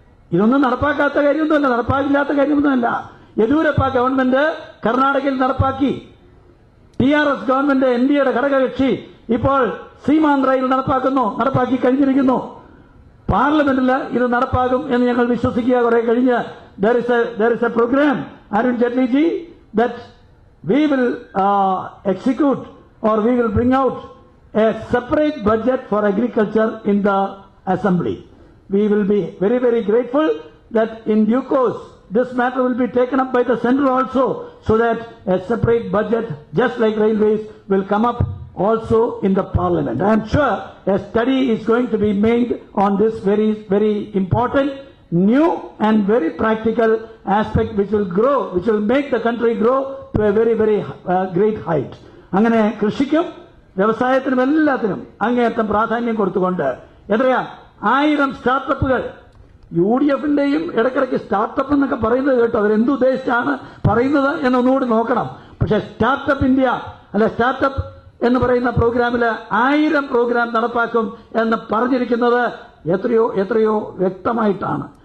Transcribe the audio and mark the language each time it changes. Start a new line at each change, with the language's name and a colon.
Malayalam: ഇതൊന്നും നടപ്പാക്കാത്ത കാര്യമൊന്നുമല്ല, നടപ്പാക്കില്ലാത്ത കാര്യമൊന്നുമല്ല. യെദ്യൂരപ്പ ഗവൺമെന്റ് കർണാടകയിൽ നടപ്പാക്കി. TRS ഗവൺമെന്റ് NDAയുടെ ഘടകകക്ഷി ഇപ്പോൾ സീമാന്ധ്രയിൽ നടപ്പാക്കി കഴിഞ്ഞിരിക്കുന്നു. പാർലമെന്റിൽ ഇത് നടപ്പാകും എന്ന് ഞങ്ങൾ വിശ്വസിക്കുക. കുറെ കഴിഞ്ഞ്
English: there is a program, Arun Jaitley ji, that we will execute or we will bring out a separate budget for agriculture in the assembly. We will be very, very grateful that in due course this matter will be taken up by the centre also, so that a separate budget just like railways will come up also in the parliament. I am sure a study is going to be made on this very, very important, new and very practical aspect which will make the country grow to a very, very great height.
Malayalam: അങ്ങനെ കൃഷിക്കും വ്യവസായത്തിനും എല്ലാത്തിനും അങ്ങേയറ്റം പ്രാധാന്യം കൊടുത്തുകൊണ്ട് എത്രയാ 1000 സ്റ്റാർട്ടപ്പുകൾ. UDFന്റെയും ഇടയ്ക്കിടയ്ക്ക് startup എന്നൊക്കെ പറയുന്നത് കേട്ടോ, അവരെന്തുദ്ദേശിച്ചാണ് പറയുന്നത് എന്നൊന്നുകൂടി നോക്കണം. പക്ഷേ സ്റ്റാർട്ടപ്പ് ഇന്ത്യ അല്ല, സ്റ്റാർട്ടപ്പ് എന്ന് പറയുന്ന പ്രോഗ്രാമിൽ 1000 പ്രോഗ്രാം നടപ്പാക്കും എന്ന് പറഞ്ഞിരിക്കുന്നത് എത്രയോ വ്യക്തമായിട്ടാണ്.